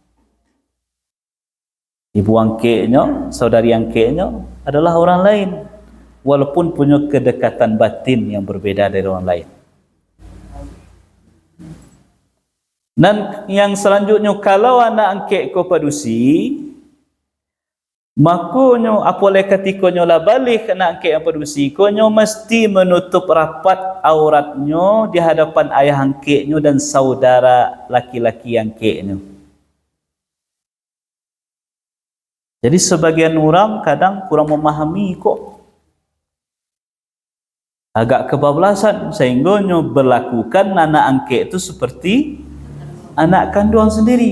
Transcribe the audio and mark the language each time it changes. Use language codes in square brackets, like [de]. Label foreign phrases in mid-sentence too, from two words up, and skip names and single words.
[id] Ibu angkeknyo, saudari angkeknyo adalah orang lain, walaupun punya kedekatan batin yang berbeda dari orang lain. Dan yang selanjutnya, [min] kalau anak angkek ko padusi, makonyo apoleh katikonyo la balik anak angkek yang padusi, konyo [id] mesti menutup rapat auratnyo di hadapan ayah angkeknyo dan saudara laki-laki angkeknyo. Jadi sebagian orang kadang kurang memahami kok. Agak kebablasan sehingga nyo berlakukan anak angkek itu seperti anak kandung sendiri.